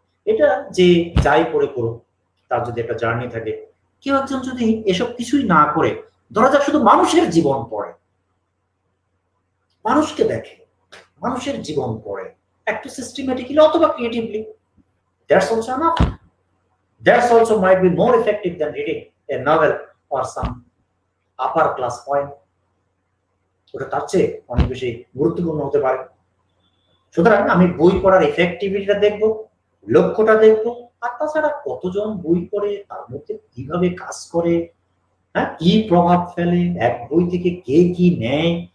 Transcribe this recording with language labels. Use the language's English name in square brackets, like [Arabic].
[Bangla] এটা যে যাই পড়ে করুক, তার যদি একটা জার্নি থাকে, কেউ একজন যদি এসব কিছুই না করে ধরা যাক শুধু মানুষের জীবন পড়ে, মানুষকে দেখে, মানুষের জীবন পড়ে একটু সিস্টেমেটিক্যালি অথবা creatively, [English] that's also enough. That's also might be more effective than reading a novel or some upper class poem. [Bangla] ওটা তার চেয়ে অনেক বেশি গুরুত্বপূর্ণ হতে পারে। সুতরাং আমি বই পড়ার এফেক্টিভিটিটা দেখবো, লক্ষ্যটা দেখবো, আর তাছাড়া কতজন বই পড়ে, তার মধ্যে কিভাবে কাজ করে, হ্যাঁ, কি প্রভাব ফেলে, এক বই থেকে কে কি নেয়,